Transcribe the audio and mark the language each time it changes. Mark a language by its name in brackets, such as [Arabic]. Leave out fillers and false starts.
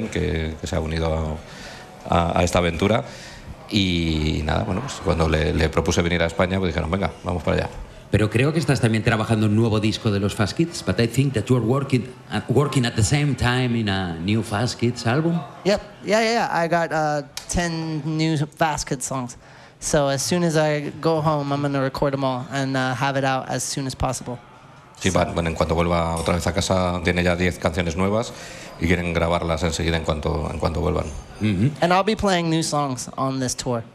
[Spanish] que se ha unido a esta aventura. Y nada, bueno, pues cuando le propuse venir a España, pues dijeron, venga, vamos para allá. Pero creo que estás también trabajando en un nuevo disco de los Fast Kids, [English] but I think that you're working at the same time in a new Fast Kids album. Yep, yeah. I got 10 new Fast Kids songs. So as soon as I go home, I'm going to record them all and have it out as soon as possible. [Spanish] Sí, bueno, en cuanto vuelva otra vez a casa, tiene ya 10 canciones nuevas y quieren grabarlas enseguida en cuanto vuelvan. Mm-hmm. [English] And I'll be playing new songs on this tour.